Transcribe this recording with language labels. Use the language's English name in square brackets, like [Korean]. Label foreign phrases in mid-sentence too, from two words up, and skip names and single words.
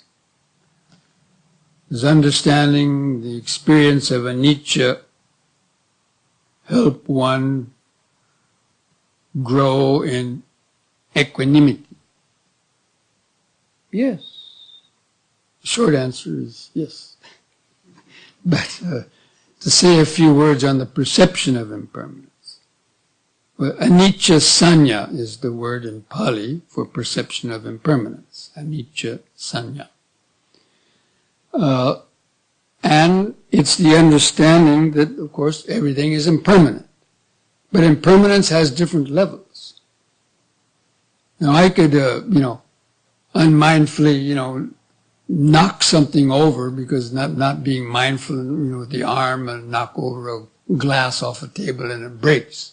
[English] Does understanding the experience of anicca help one grow in equanimity? Yes. The short answer is yes. But to say a few words on the perception of impermanence. Well, [Pali] anicca sanya [English] is the word in Pali for perception of impermanence. [Pali] Anicca sanya. [English] And it's the understanding that, of course, everything is impermanent. But impermanence has different levels. Now I could, unmindfully, knock something over because not being mindful, with the arm and knock over a glass off a table and it breaks.